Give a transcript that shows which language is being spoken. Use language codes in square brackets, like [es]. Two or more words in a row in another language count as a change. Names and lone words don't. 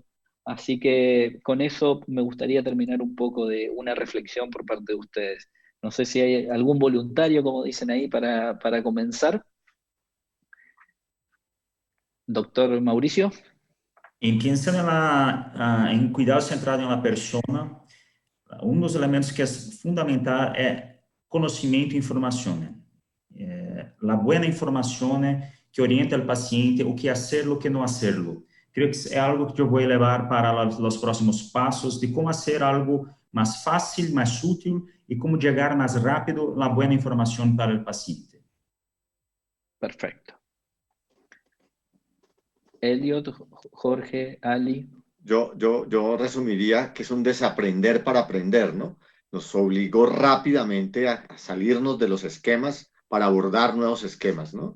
[es] Así que con eso me gustaría terminar un poco de una reflexión por parte de ustedes. No sé si hay algún voluntario, como dicen ahí, para comenzar. Doctor Mauricio. [pt] Pensando em cuidado centrado na persona, dos elementos que é fundamental é conhecimento e informação. A boa informação que orienta o paciente o que hacerlo, o que não hacerlo. Creo que é algo que eu vou levar para os próximos passos de como fazer algo mais fácil, mais útil e como chegar mais rápido a boa informação para o paciente. [es] Perfecto. Elliot, Jorge, Ali. Yo resumiría que es un desaprender para aprender, ¿no? Nos obligó rápidamente a salirnos de los esquemas para abordar nuevos esquemas, ¿no?